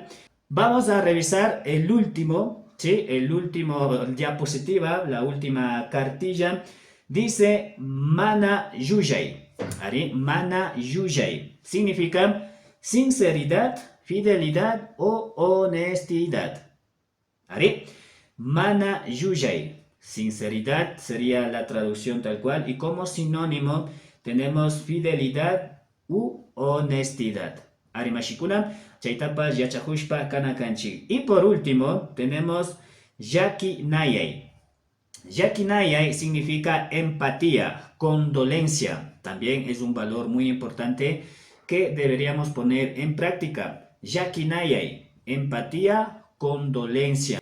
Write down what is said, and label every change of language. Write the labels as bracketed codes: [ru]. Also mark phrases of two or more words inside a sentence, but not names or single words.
[es] Vamos a revisar el último, ¿sí? El último diapositiva, la última cartilla. Dice [qu] Mana Yujai. [es] ¿Ari? [qu] Mana Yujai. [es] Significa sinceridad, fidelidad o honestidad. [qu] ¿Ari? Mana Yujai. [es] Sinceridad sería la traducción tal cual. Y como sinónimo tenemos fidelidad u honestidad. [qu] Arimashikuna, chaitapas, yachahushpa, kanakanchi. [es] Y por último tenemos Yakinayay. Yakinayay significa empatía, condolencia. También es un valor muy importante que deberíamos poner en práctica. Yakinayay, empatía, condolencia.